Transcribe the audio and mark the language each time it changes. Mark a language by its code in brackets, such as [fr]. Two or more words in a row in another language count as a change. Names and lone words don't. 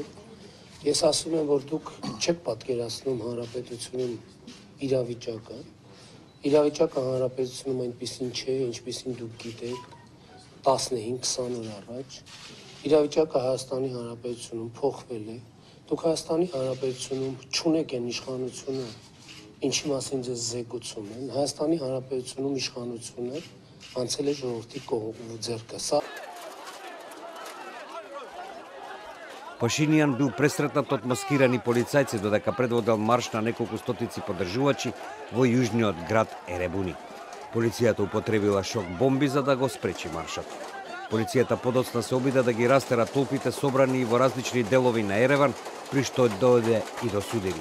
[hy] Ես ասում եմ, որ դուք չեք պատկերացնում հանրապետությունում իրավիճակը։ Իրավիճակը հանրապետությունում այնպիսին չէ, ինչպիսին դուք գիտեք 15-20 օր առաջ։ Իրավիճակը Հայաստանի Հանրապետությունում փոխվել է։ Դուք Հայաստանի Հանրապետությունում չունեք այն իշխանությունը, ինչի մասին ձեզ զեկուցում են։ Հայաստանի Հանրապետությունում իշխանությունը անցել է ժողովրդի ձեռքը։ [mk] Пашинијан бил пресретнат од маскирани полицајци додека предводел марш на неколку стотици поддржувачи во јужниот град Еребуни. Полицијата употребила шок бомби за да го спречи маршот. Полицијата подоцна се обида да ги растера толпите собрани во различни делови на Ереван, при што дојде и до судири.